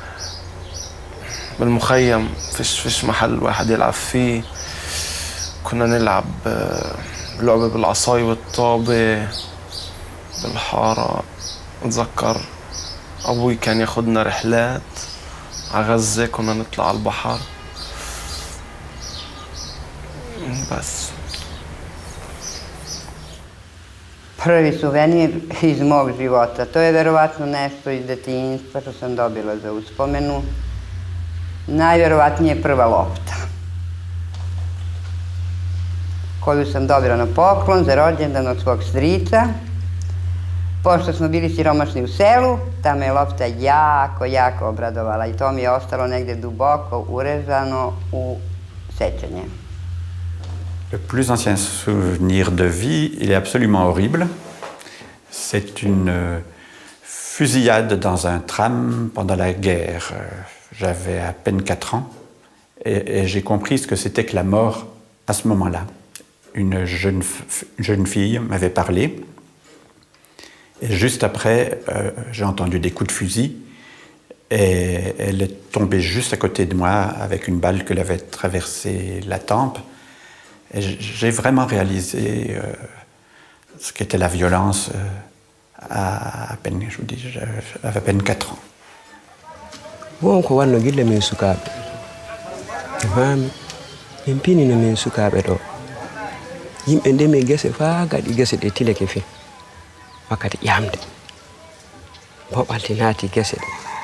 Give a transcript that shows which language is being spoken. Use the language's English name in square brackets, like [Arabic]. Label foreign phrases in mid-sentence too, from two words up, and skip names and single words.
[Arabic] بالمخيم فيش محل واحد يلعب فيه كنا نلعب لعبة بالعصاي والطابة بالحارة أتذكر أبوي كان ياخدنا رحلات على غزة كنا نطلع على البحر بس [Serbian] Prvi suvenir iz mog života. To je verovatno nešto iz detinjstva što sam dobila za uspomenu. Najverovatnije prva lopta koju sam dobila na poklon za rođendan od svog strica. Pošto smo bili siromašni u selu, ta me je lopta jako obradovala i to mi je ostalo negde duboko urezano u sećanje. [French] Le plus ancien souvenir de vie, il est absolument horrible. C'est une fusillade dans un tram pendant la guerre. J'avais à peine 4 ans et j'ai compris ce que c'était que la mort à ce moment-là. Une jeune fille m'avait parlé et juste après, j'ai entendu des coups de fusil et elle est tombée juste à côté de moi avec une balle qui avait traversé la tempe. Et j'ai vraiment réalisé ce qu'était la violence à peine, je vous dis, j'avais à peine 4 ans. [Fula] wonko wanno gille min sukaɓe fami min pinino min sukaɓe ɗo yimɓe ndemi gese faa gaɗi gese ɗe tileke fe wakkati ƴamde boɓalti naati gese ɗe